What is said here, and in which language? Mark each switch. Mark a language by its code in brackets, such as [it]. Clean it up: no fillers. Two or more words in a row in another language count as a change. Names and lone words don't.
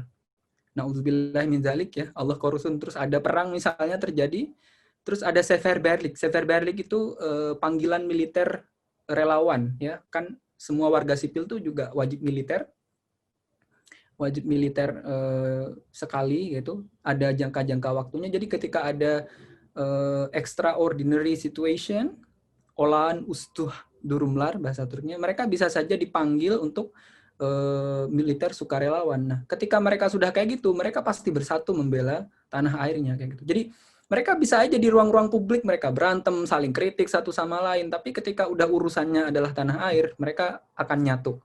[ar] نعوذ بالله من ذلك [id] ya, [tr] Allah korusun. [id] Terus ada perang misalnya terjadi, terus ada seferberlik. Seferberlik itu panggilan militer relawan ya, kan semua warga sipil tuh juga wajib militer sekali gitu, ada jangka-jangka waktunya. Jadi ketika ada [en] extraordinary situation, [tr] olan ustuh durumlar [id] bahasa Turkinya, mereka bisa saja dipanggil untuk militer sukarelawan. Nah, ketika mereka sudah kayak gitu, mereka pasti bersatu membela tanah airnya kayak gitu. Jadi mereka bisa aja di ruang-ruang publik mereka berantem, saling kritik satu sama lain, tapi ketika udah urusannya adalah tanah air, mereka akan nyatu.